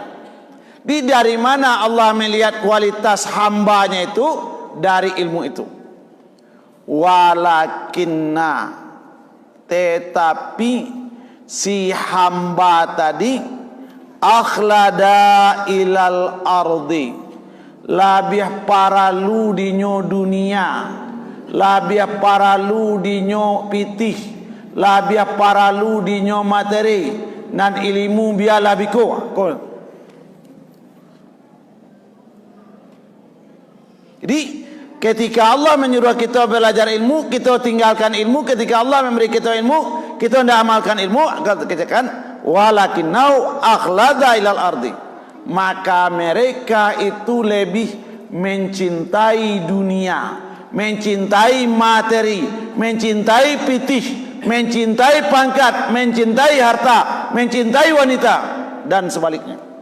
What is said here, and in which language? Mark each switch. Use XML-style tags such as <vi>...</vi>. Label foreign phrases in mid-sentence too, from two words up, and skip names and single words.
<id>Dari mana Allah melihat kualitas hambanya itu? Dari ilmu itu. Walakinna, tetapi si hamba tadi</id> <ar>أخلد إلى الأرض,</ar> <min>labih paralu dinyo dunia, labih paralu dinyo pitih, labih paralu dinyo materi, dan ilmu biar lebih kuat.</min> <id>Jadi ketika Allah menyuruh kita belajar ilmu, kita tinggalkan ilmu. Ketika Allah memberi kita ilmu, kita tidak amalkan ilmu. Katakan</id> <ar>ولكنه أخلد إلى الأرض,</ar> <id>maka mereka itu lebih mencintai dunia, mencintai materi, mencintai pitih, mencintai pangkat, mencintai harta, mencintai wanita, dan sebaliknya.</id>